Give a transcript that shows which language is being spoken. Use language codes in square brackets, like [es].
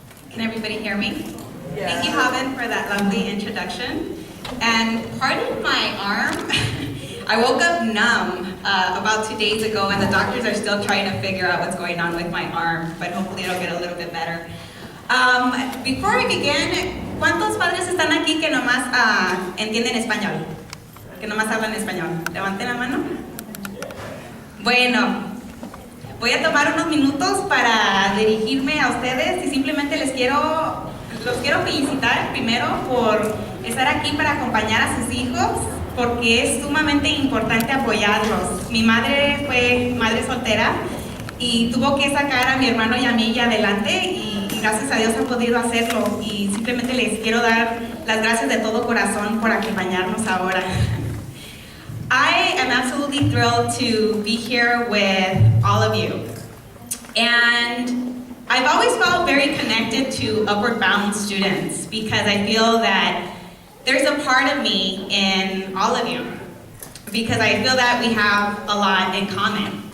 [en] Can everybody hear me? Yeah. Thank you, Javen, for that lovely introduction. And pardon my arm. I woke up numb about 2 days ago, and the doctors are still trying to figure out what's going on with my arm, but hopefully it'll get a little bit better. Before we begin, [es] ¿cuántos padres están aquí que nomás entienden español? Que nomás hablan español. Levanten la mano. Bueno. Voy a tomar unos minutos para dirigirme a ustedes y simplemente los quiero felicitar primero por estar aquí para acompañar a sus hijos, porque es sumamente importante apoyarlos. Mi madre fue madre soltera y tuvo que sacar a mi hermano y a mí adelante y gracias a Dios ha podido hacerlo y simplemente les quiero dar las gracias de todo corazón por acompañarnos ahora. [en] I am absolutely thrilled to be here with all of you. And I've always felt very connected to Upward Bound students because I feel that there's a part of me in all of you because I feel that we have a lot in common.